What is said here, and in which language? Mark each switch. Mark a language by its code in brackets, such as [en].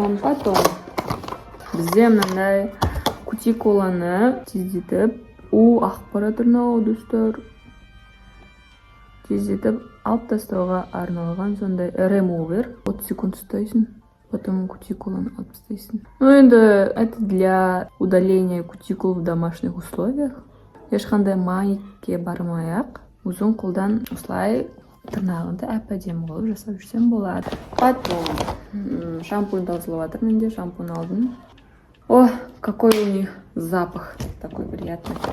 [ru] Потом [kk] бізде мынандай кутикуланы тездетіп, ақпарат арнауы достар. Тездетіп алып тастауға арналған сондай ремувер. 30 секунд ұстайсың, [ru] потом [kk] кутикуланы алып тастайсың. Енді [ru] это для удаления кутикул в домашних условиях. [kk] Ешқандай майкке бармай-ақ, өзің қолдан осылай тырнағыңды әп-әдемі қылып жасап жүрсем болады. [ru] Потом [kk] шампунь тазалап жатыр, менде шампунь алдым. [ru] О, какой у них запах такой приятный.